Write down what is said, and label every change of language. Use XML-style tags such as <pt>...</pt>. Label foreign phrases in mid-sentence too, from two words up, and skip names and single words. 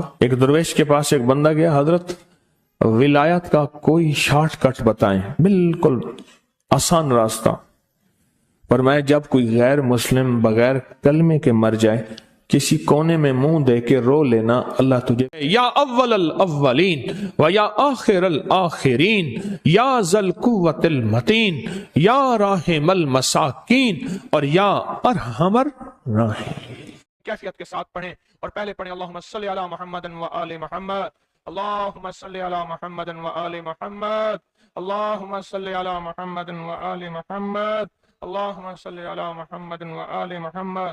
<ur>ایک درویش کے پاس ایک بندہ گیا، حضرت ولایت کا کوئی</ur> <en>short cut</en> <ur>بتائیں، بالکل آسان راستہ. فرمایا جب کوئی غیر مسلم بغیر کلمے کے مر جائے کسی کونے میں منہ دے کے رو لینا، اللہ تجھے</ur> <ar>یا اول الاولین و یا آخر الاخرین یا ذل قوت المتین یا راحم المساکین</ar> <ur>اور</ur> <ar>یا ارحم الراحمین.</ar> <ur>کیفیت کے ساتھ پڑھیں اور پہلے پڑھیں</ur> <ar>اللہم صلی علی محمد و آل محمد، اللہم صلی علی محمد و آل محمد، اللہم صلی علی محمد و آل محمد، اللہم صلی علی محمد و آل محمد.</ar>